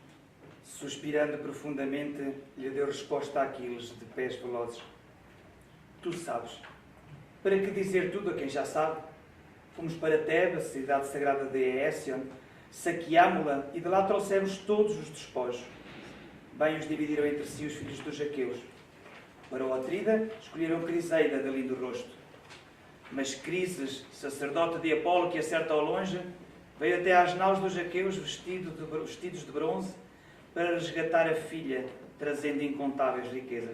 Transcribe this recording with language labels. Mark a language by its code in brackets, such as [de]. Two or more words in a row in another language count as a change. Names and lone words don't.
[pt] Suspirando profundamente, lhe deu resposta a Aquiles, de pés velozes. tu sabes. Para que dizer tudo a quem já sabe? Fomos para Tebas, cidade sagrada de Ésion, saqueámo-la e de lá trouxemos todos os despojos. Bem os dividiram entre si os filhos dos aqueus. Para o Atrida, escolheram Criseida de lindo rosto. Mas Crises, sacerdote de Apolo que acerta ao longe, veio até às naus dos aqueus vestidos de bronze para resgatar a filha, trazendo incontáveis riquezas.